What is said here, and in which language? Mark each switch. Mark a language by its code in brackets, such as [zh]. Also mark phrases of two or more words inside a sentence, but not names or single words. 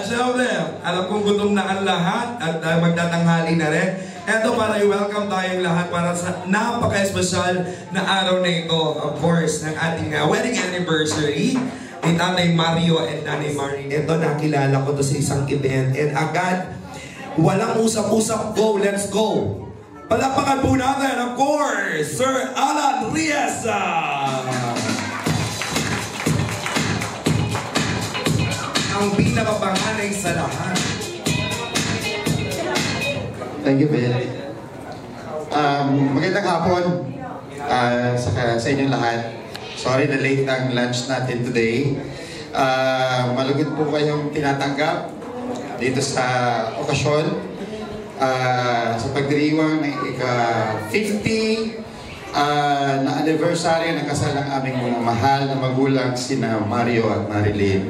[tl] Siyempre, alam kong gutom na ang lahat at magtatanghali na rin. Ito para i-welcome tayong lahat para sa napaka-espesyal na araw na ito. [en] Of course, [tl] ng ating [en] wedding anniversary [tl] ni Nanay Mario and Nanay Marie. Ito, nakilala ko to sa isang event. And agad, walang usap-usap, [en] go, let's go! [tl] Palakpakan po natin, [en] of course, [tl] Sir Alan Riesa! Ang pinakapanganay sa lahat. [en] Thank you, Ben. [tl] Magandang hapon sa inyong lahat. Sorry na late ang lunch natin today. Malugod po kayong tinatanggap dito sa okasyon sa pagdiriwang ng ika-50 na anniversary ng kasal ng aming mga mahal na magulang sina Mario at Marilyn.